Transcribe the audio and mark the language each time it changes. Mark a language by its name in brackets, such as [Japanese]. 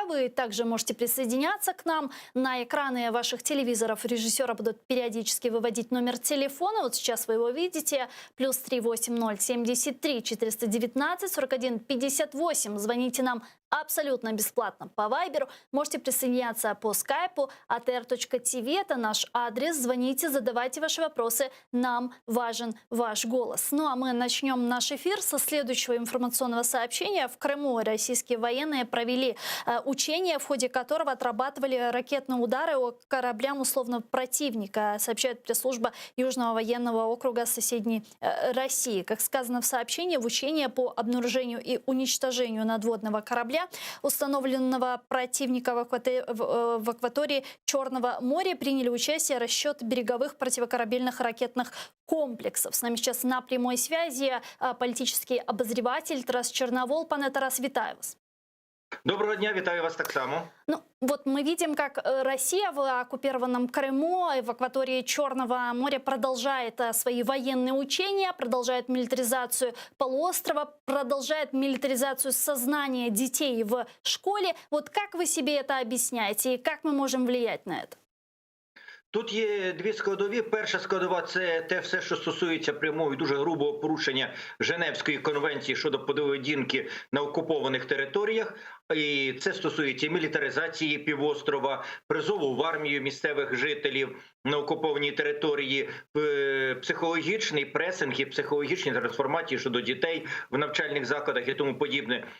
[Russian] Вы также можете присоединяться к нам на экраны ваших телевизоров. Режиссера будут периодически выводить номер телефона. Вот сейчас вы его видите. +3 80 73 419 41 58. Звоните нам абсолютно бесплатно по Вайберу. Можете присоединяться по скайпу. atr.tv – это наш адрес. Звоните, задавайте ваши вопросы. Нам важен ваш голос. А мы начнем наш эфир со следующего информационного сообщения. В Крыму российские военные провели учение, в ходе которого отрабатывали ракетные удары по кораблям условного противника, сообщает пресс-служба Южного военного округа соседней России. Как сказано в сообщении, в учении по обнаружению и уничтожению надводного корабля, установленного противника в акватории Черного моря, приняли участие расчет береговых противокорабельных ракетных комплексов. С нами сейчас на прямой связи политический обозреватель Тарас Черновол. [Ukrainian] Пане Тарас, вітаю вас. Доброго дня, вітаю вас так само. [Russian] Вот мы видим, как Россия в оккупированном Крыму и в акватории Черного моря продолжает свои военные учения, продолжает милитаризацию полуострова, продолжает милитаризацию сознания детей в школе. Вот как вы себе это объясняете и как мы можем влиять на это? [Ukrainian] Тут є дві складові. Перша складова – це те все, що стосується прямого і дуже грубого порушення Женевської конвенції щодо поведінки на окупованих територіях. І це стосується і мілітаризації півострова, призову в армію місцевих жителів на окупованій території, психологічний пресинг і психологічні трансформації щодо дітей в навчальних закладах і тому подібне.